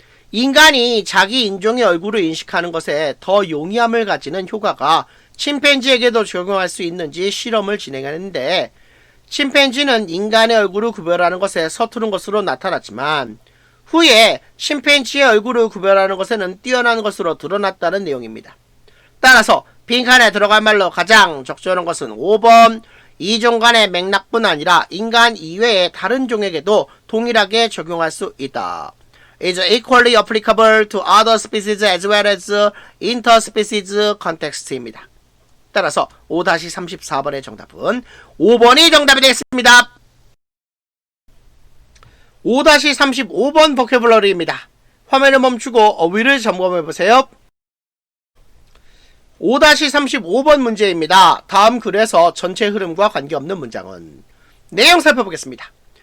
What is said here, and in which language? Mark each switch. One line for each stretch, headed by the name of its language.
Korean: 인간이 자기 인종의 얼굴을 인식하는 것에 더 용이함을 가지는 효과가 침팬지에게도 적용할 수 있는지 실험을 진행하는데 침팬지는 인간의 얼굴을 구별하는 것에 서투른 것으로 나타났지만 후에 침팬지의 얼굴을 구별하는 것에는 뛰어난 것으로 드러났다는 내용입니다. 따라서 빈칸에 들어갈 말로 가장 적절한 것은 5번 이종 간의 맥락뿐 아니라 인간 이외의 다른 종에게도 동일하게 적용할 수 있다.
English: is equally applicable to other species as well as interspecies context
Korean: 입니다. 따라서 5-34번의 정답은 5번이 정답이 되겠습니다. 5-35번 버큐블러리입니다. 화면을 멈추고 어휘를 점검해보세요. 5-35번 문제입니다. 다음 글에서 전체 흐름과 관계없는 문장은 내용 살펴보겠습니다.